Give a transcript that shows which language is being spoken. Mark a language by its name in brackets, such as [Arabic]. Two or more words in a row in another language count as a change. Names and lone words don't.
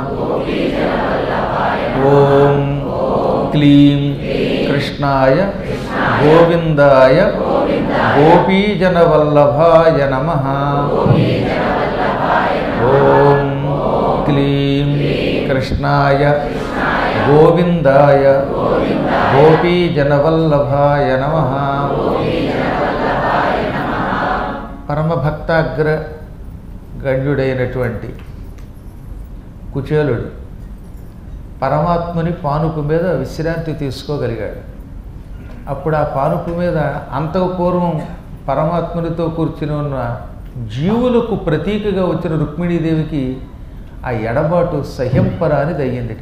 [Sanskrit] ओम क्लीं कृष्णाय गोविंदाय गोपीजनवल्लभाय नमः। ओम क्लीं कृष्णाय गोविंदाय गोपीजनवल्लभाय नमः। [Telugu] పరమభక్తాగ్ర గణ్యుడైనటువంటి కుచేలుడు పరమాత్ముని పానుపు మీద విశ్రాంతి తీసుకోగలిగాడు. అప్పుడు ఆ పానుపు మీద అంతకు పూర్వం పరమాత్మునితో కూర్చుని ఉన్న జీవులకు ప్రతీకగా వచ్చిన రుక్మిణీదేవికి ఆ ఎడబాటు సహ్యంపరానిది అయ్యిందిట.